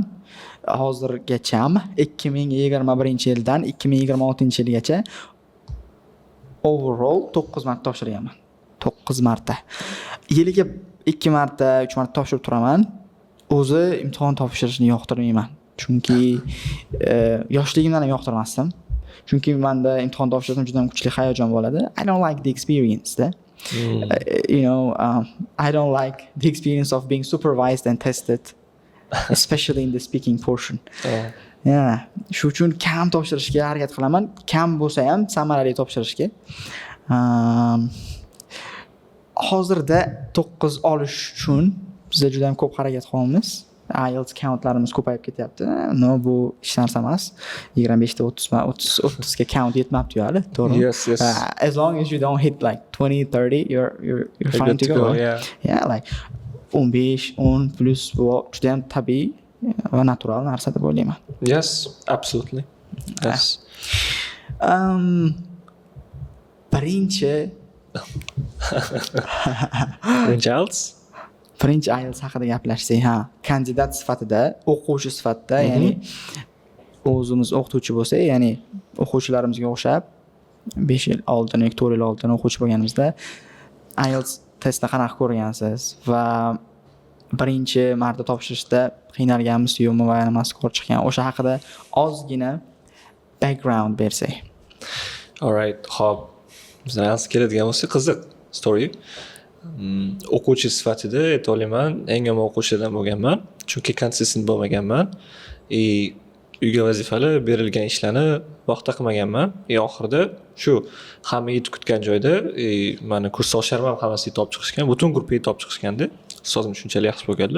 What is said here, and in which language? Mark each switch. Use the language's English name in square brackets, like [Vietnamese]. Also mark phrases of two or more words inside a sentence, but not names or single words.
[Uzbek] Hozirgacha 2021-yildan 2026-yilgacha overall 9 marta topshirganman. 9 marta. Yiliga 2 marta, 3 marta topshirib turaman. O'zi imtihon topshirishni yoqtirmayman. Chunki yoshligimdan ham yoqtirmasdim. Chunki menda imtihon topshirishim juda ham kuchli hayajon bo'ladi. [English] I don't like the experience da. You know, I don't like the experience of being supervised and tested, especially in the speaking portion. Yeah, [Uzbek] shu uchun kam topshirishga harakat qilaman. Kam bo'lsa ham samarali topshirishga. Hozirda 9 olish uchun biz juda ham ko'p harakat qilamiz. IELTS countlarimiz ko'payib ketyapti. No, bu hech narsa emas. 25 ta 30 ga count yetmabdi hali, to'g'ri? [English] Yes. As long as you don't hit like 20, 30, you're fine to go. Yeah, like 15, 10 plus [Uzbek] bu juda ham tabiiy va natural narsa deb o'ylayman. [English] Yes, absolutely. Yes. [Uzbek] Birinchi IELTS Birinchi IELTS haqida gaplashsak, kandidat sifatida, o'quvchi sifatida, ya'ni o'zimiz o'qituvchi bo'lsak, ya'ni o'quvchilarimizga o'xshab 5 yil oldin yoki 4 yil oldin o'quvchi bo'lganimizda IELTS testni qanaqa ko'rgansiz va birinchi marta topshirishda qiynalganmisiz yo'qmi va nimasi ko'rib chiqqan, o'sha haqida ozgina background bersak. [English] All right, [Uzbek] xo'p. Bizga IELTS keladigan bo'lsa, qiziq story. O'quvchi sifatida ayta olaman, eng yomon o'quvchilardan bo'lganman, chunki konsistent bo'lmaganman. Uyga vazifalar berilgan ishlarni vaqtida qilmaganman. Oxirida shu hamma yetib kutgan joyda meni kursdoshlarim ham hammasi yetib chiqishgan, butun guruh yetib chiqishganda, ustozim shunchalik yaxshi bo'lganlar.